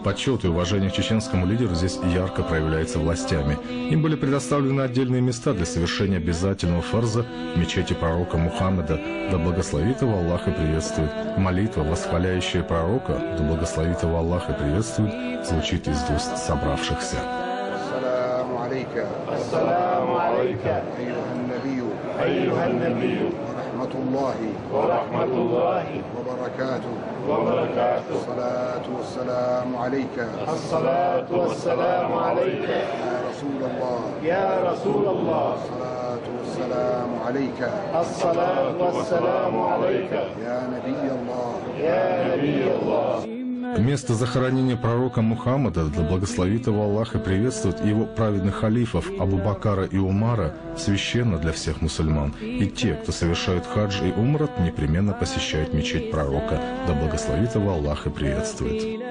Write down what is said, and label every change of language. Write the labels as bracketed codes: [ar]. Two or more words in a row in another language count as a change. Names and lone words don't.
[ru] Почет и уважение к чеченскому лидеру здесь ярко проявляется властями. Им были предоставлены отдельные места для совершения обязательного фарза в мечети пророка Мухаммеда, да благословит его Аллах и приветствует. Молитва, восхваляющая пророка, да благословит его Аллах и приветствует, звучит из уст собравшихся. [ar] السلام عليك أيها النبي ورحمة الله وبركاته الصلاة والسلام عليك يا رسول الله الصلاة والسلام عليك يا نبي الله. [ru] Место захоронения пророка Мухаммада, да благословит его Аллах и приветствует его праведных халифов Абу Бакара и Умара, священно для всех мусульман. И те, кто совершают хадж и умрат, непременно посещают мечеть пророка, да благословит его Аллах и приветствует.